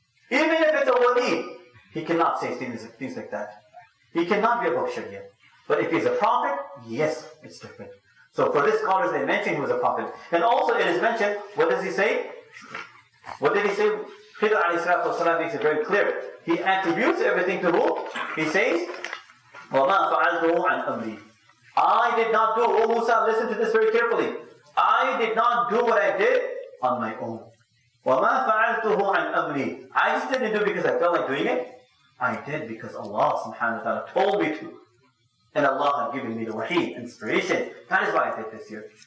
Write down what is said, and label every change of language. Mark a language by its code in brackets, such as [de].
[en] Even if it's a wali, he cannot say things like that. He cannot be above Sharia. But if he's a prophet, yes, it's different. So for this scholars, they mention he was a prophet. And also it is mentioned, what does he say? What did he say? Khider alayhi salatu wasalam makes it very clear. He attributes everything to who? He says, [ar] وَمَا فَعَلْتُهُ عَنْ أَمْرِي. [en] I did not do, oh Moosa, listen to this very carefully. I did not do what I did on my own. [ar] وَمَا فَعَلْتُهُ عَنْ أَمْرِي. [en] I just didn't do it because I felt like doing it. I did because Allah subhanahu wa ta'ala told me to. And Allah had given me the wahi, inspiration. That is why I did this here.